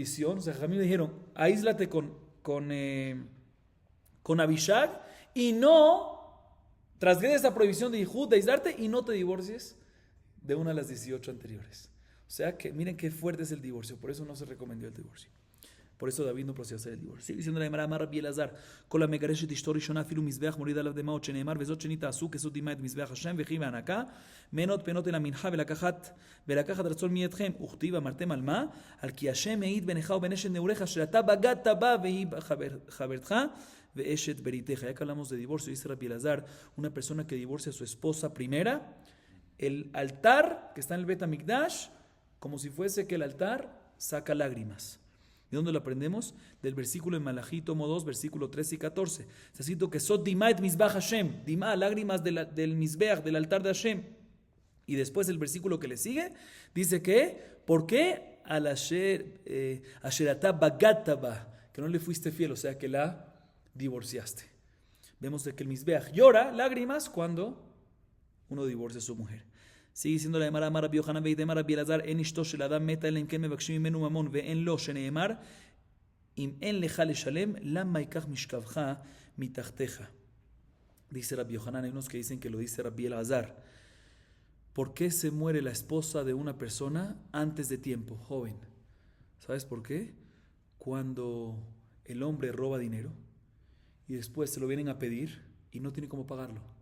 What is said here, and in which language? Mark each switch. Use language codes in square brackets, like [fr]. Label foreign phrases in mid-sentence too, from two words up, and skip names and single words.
[es] O sea, Jamil le dijeron, aíslate con Abishag y no transgrede esa prohibición de Ihud, de aislarte y no te divorcies de una de las 18 anteriores. O sea que miren qué fuerte es el divorcio, por eso no se recomendó el divorcio. Por eso David no procedió a hacer el divorcio. Sigue diciendo la Gemara, [he] אמר רבי אלעזר, כל המגרש את אשתו ראשונה אפילו מזבח מוריד עליו דמעות שנאמר וזאת שנית תעשו כסות דמעה את מזבח השם וכי והנקה מנות פנות אל המנחה ולקחת רצון מידכם וכתיב אמרתם על מה? על כי השם מעיד ביניך ובין אשת נעוריך אשר אתה בגדת בה והיא חברתך ואשת בריתך. [es] Ya que hablamos de divorcio, dice Rabbi Elazar, una persona que divorcia a su esposa primera, el altar que está en el Bet HaMikdash, como si fuese que el altar saca lágrimas. ¿De dónde lo aprendemos? Del versículo en Malachi, tomo 2, versículo 13 y 14. Está escrito que [he] סות דמעה את מזבח השם, [es] Dima, lágrimas del Mizbeach, del altar de Hashem. Y después el versículo que le sigue, dice que, ¿por qué? [he] על אשר אתה בגדת בה, [es] que no le fuiste fiel, o sea que la divorciaste. Vemos de que el Mizbeach llora lágrimas cuando uno divorcia a su mujer. sigue diciendo la Gemara, [he] אמר רבי יוחנן ואיתימא רבי אלעזר אין אשתו של אדם מתה אלא אם כן מבקשים ממנו ממון ואין לו, שנאמר אם אין לך לשלם למה ייקח משכבך מתחתיך. [es] Dice Rabbi Yohanan, hay unos que dicen que lo dice Rabbi Elazar. ¿Por qué se muere la esposa de una persona antes de tiempo, joven? ¿Sabes por qué? Cuando el hombre roba dinero y después se lo vienen a pedir y no tiene cómo pagarlo.